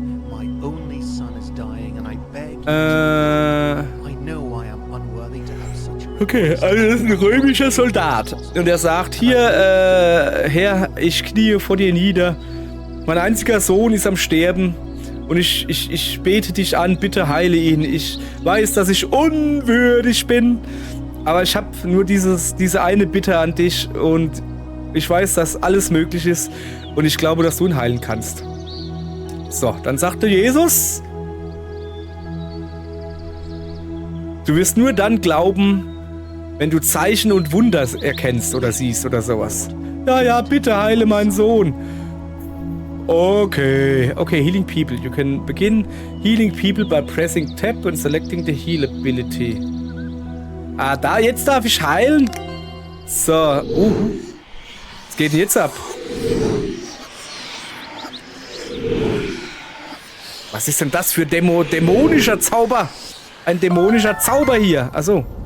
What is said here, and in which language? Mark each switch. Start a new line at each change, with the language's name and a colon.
English: My only son is dying and I beg you I know I am unworthy to have such a...
German: Okay, also das ist ein römischer Soldat. Und er sagt, hier, Herr, ich kniee vor dir nieder. Mein einziger Sohn ist am Sterben. Und ich bete dich an, bitte heile ihn. Ich weiß, dass ich unwürdig bin. Aber ich habe nur diese eine Bitte an dich. Und ich weiß, dass alles möglich ist. Und ich glaube, dass du ihn heilen kannst. So, dann sagte Jesus... Du wirst nur dann glauben, wenn du Zeichen und Wunder erkennst oder siehst oder sowas. Ja, bitte heile meinen Sohn.
English: Okay, healing people. You can begin healing people by pressing tab and selecting the heal ability.
German: Ah, jetzt darf ich heilen? So, was geht denn jetzt ab? Was ist denn das für dämonischer Zauber? Ein dämonischer Zauber hier. Achso.